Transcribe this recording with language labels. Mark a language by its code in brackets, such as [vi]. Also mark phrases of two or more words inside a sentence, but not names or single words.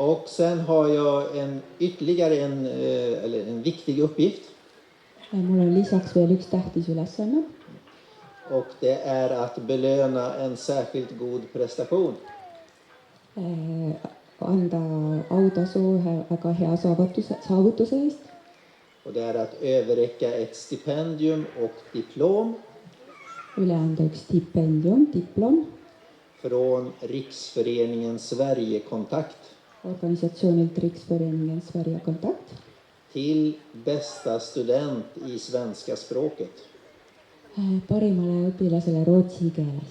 [sv] sen har jag ytterligare en viktig uppgift. [et] Mul on lisaks veel üks tähtis ülesanne. [sv] Och det är att belöna en särskilt god prestation. [et] Anda autasu ühe väga hea saavutuse eest. [sv] Och det är att överräcka ett stipendium och diplom [et] Üle anda üks stipendium, diplom [sv] från Riksföreningen Sverigekontakt [et] organisatsioonilt Riksföreningen Sverigekontakt [sv] till bästa student i svenska språket. [et] parimale õpilasele rootsi keeles.